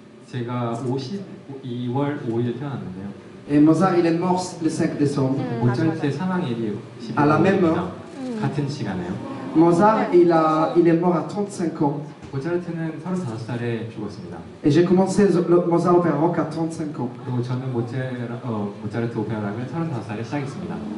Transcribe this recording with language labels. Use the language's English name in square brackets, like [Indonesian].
[Korean] 제가 2월 5일에 태어났는데요. [French] Et Mozart, il est mort le 5 décembre. [Korean] 모차르트의 사망일이 [French] À la même [Korean] 12월입니다. [French] heure. [Korean] 같은 시간에요. [French] Mozart, il est mort à 35 ans. [Korean] 모차르트는 35살에 죽었습니다. [French] Et j'ai commencé Mozart Opera Rock à 35 ans. [Korean] 그리고 저는 모차르트 오페라락을 35살에 시작했습니다.